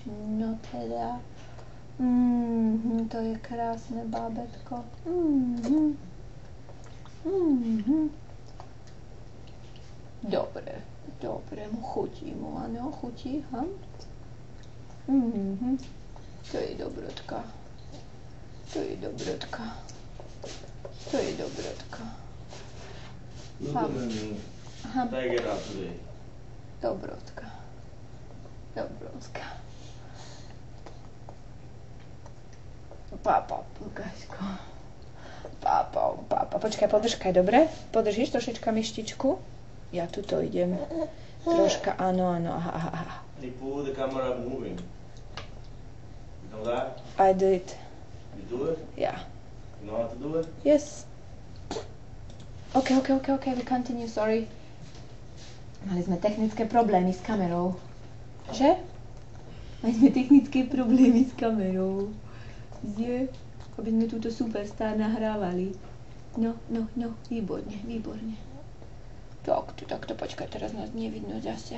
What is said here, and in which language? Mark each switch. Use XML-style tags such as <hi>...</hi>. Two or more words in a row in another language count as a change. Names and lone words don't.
<sk>No teda. To je krásne bábätko. Dobre, chutí mu, áno, chutí, To je dobrotka.</sk> <en>Take it out today.</en> <sk>Dobrotka. Pápa, Lukáško. Pápa. Počkaj, podržkaj, dobre? Podržíš trošička myštičku? Ja tuto idem. Troška, áno. Aha.</sk> <en>You pull the camera moving. You know that? I do it. You do it? Yeah. You know how to do it? Yes. Okay, we continue, sorry.</en> <sk>Mali sme technické problémy s kamerou. Že? Mali sme technické problémy s kamerou. Aby sme túto superstar nahrávali. No, výborne. Takto, počkaj, teraz nás nevidno zase.</sk>